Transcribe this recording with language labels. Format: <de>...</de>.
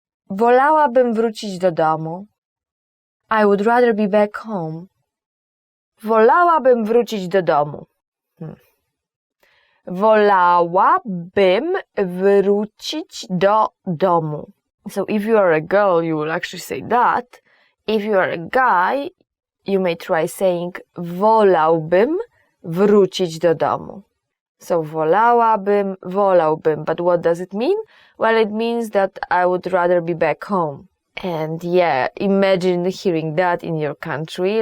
<pl>Wolałabym wrócić do domu.</pl> <en>I would rather be back home.</en> <pl>Wolałabym wrócić do domu. Wolałabym wrócić do domu.</pl> <en>So if you are a girl, you will actually say that. If you are a guy, you may try saying</en> <pl>wolałbym wrócić do domu.</pl> <en>So wolałabym, wolałbym. But what does it mean? Well, it means that I would rather be back home. And yeah, imagine hearing that in your country.</en>